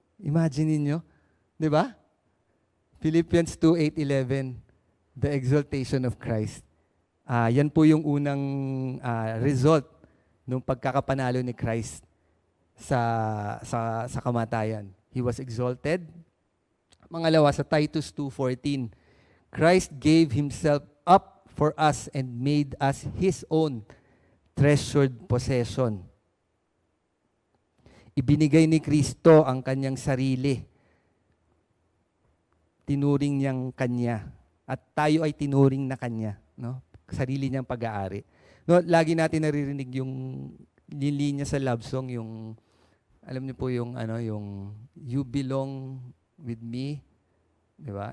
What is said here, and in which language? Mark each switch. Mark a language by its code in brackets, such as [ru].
[tl] Imagine niyo, di ba? [en] Philippians 2:8-11, the exaltation of Christ. [tl] Yan po yung unang result ng pagkakapanalo ni Christ sa kamatayan. [en] He was exalted. [tl] Pangalawa, sa [en] Titus 2:14, Christ gave Himself up for us and made us His own treasured possession. [tl] Ibinigay ni Kristo ang kanyang sarili. Tinuring niyang kanya. At tayo ay tinuring na kanya. No? Sarili niyang pag-aari. No, lagi natin naririnig yung linya sa love song, yung, alam niyo po yung, yung [en] you belong with me, [tl] di ba?